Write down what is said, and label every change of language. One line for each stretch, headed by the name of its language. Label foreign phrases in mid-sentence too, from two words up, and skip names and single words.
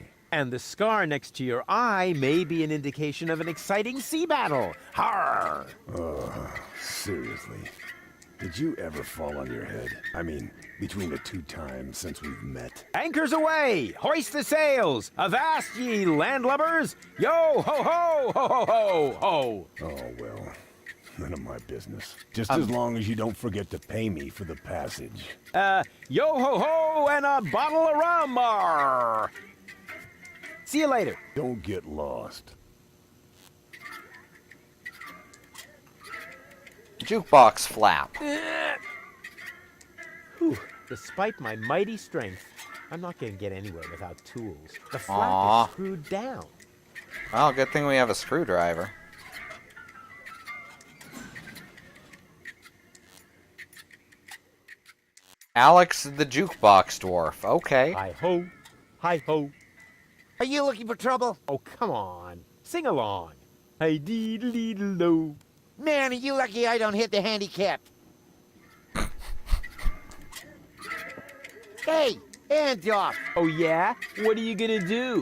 English: And the scar next to your eye may be an indication of an exciting sea battle. Harr! Seriously. Did you ever fall on your head? I mean, between the 2 times since we've met. Anchors away! Hoist the sails! Avast ye landlubbers! Yo ho ho ho ho ho ho! Oh, well. None of my business. Just as long as you don't forget to pay me for the passage. Yo ho ho and a bottle of rum! Arr. See you later. Don't get lost. Jukebox flap. Whew. Despite my mighty strength, I'm not going to get anywhere without tools. The flap Aww. is screwed down. Well, good thing we have a screwdriver. Alex the jukebox dwarf. Okay. Hi-ho. Hi-ho. Are you looking for trouble? Oh, come on. Sing along. Hi-dee-dee-dee-do. Man, are you lucky I don't hit the handicap. Hey, hands off. Oh, yeah? What are you gonna do?